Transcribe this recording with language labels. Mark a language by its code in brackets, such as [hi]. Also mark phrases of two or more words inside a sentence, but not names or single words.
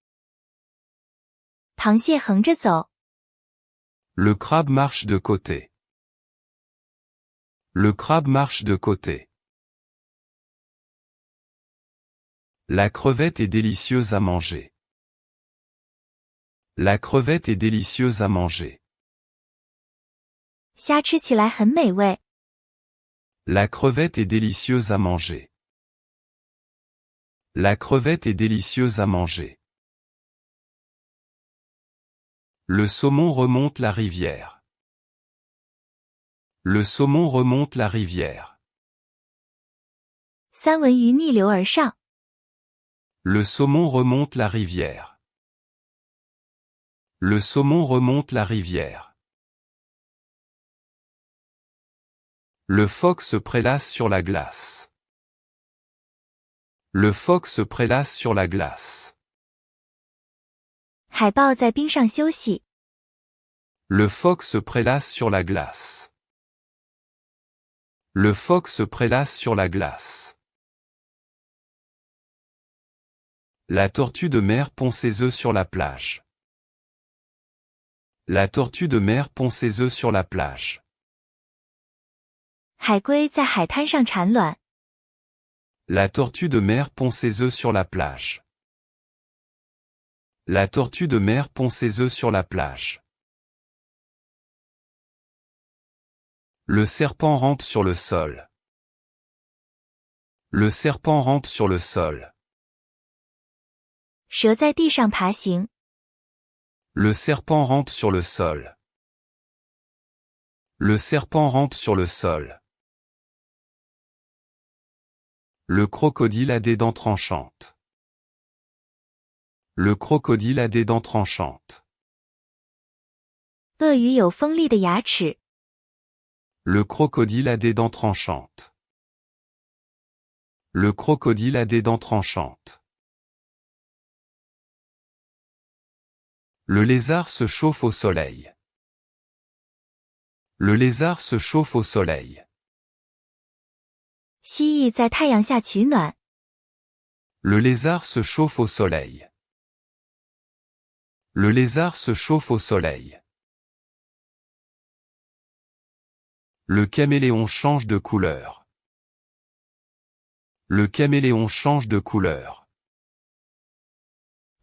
[zh] 螃蟹横着走。 [fr] Le crabe marche de côté. Le crabe marche de côté. La crevette est délicieuse à manger. La crevette est délicieuse à manger. [zh] 虾吃起来很美味。 [fr] La crevette est délicieuse à manger. La crevette est délicieuse à manger. Le saumon remonte la rivière. Le saumon remonte la rivière. [zh] 三文鱼逆流而上。 [fr] Le saumon remonte la rivière. Le saumon remonte la rivière. Le phoque se prélasse sur la glace. Le phoque se prélasse sur la glace. [zh] 海豹在冰上休息。 [fr] Le phoque se prélasse sur la glace. Le phoque se prélasse sur la glace. La tortue de mer pond ses œufs sur la plage. La tortue de mer pond ses œufs sur la plage. [zh] 海龟在海滩上产卵。 [fr] La tortue de mer pond ses œufs sur la plage. La tortue de mer pond ses œufs sur la plage. Le serpent rampe sur le sol. Le serpent rampe sur le sol. [zh] 蛇在地上爬行。 [fr] Le serpent rampe sur le sol. Le serpent rampe sur le sol. Le crocodile a des dents tranchantes. Le crocodile a des dents tranchantes. [zh] 鳄鱼有锋利的牙齿。 [fr] Le crocodile a des dents tranchantes. Le crocodile a des dents tranchantes. Le lézard se chauffe au soleil. Le lézard se chauffe au soleil. [zh] 蜥蜴在太阳下取暖。 [fr] Le lézard se chauffe au soleil. Le lézard se chauffe au soleil. Le caméléon change de couleur. Le caméléon change de couleur.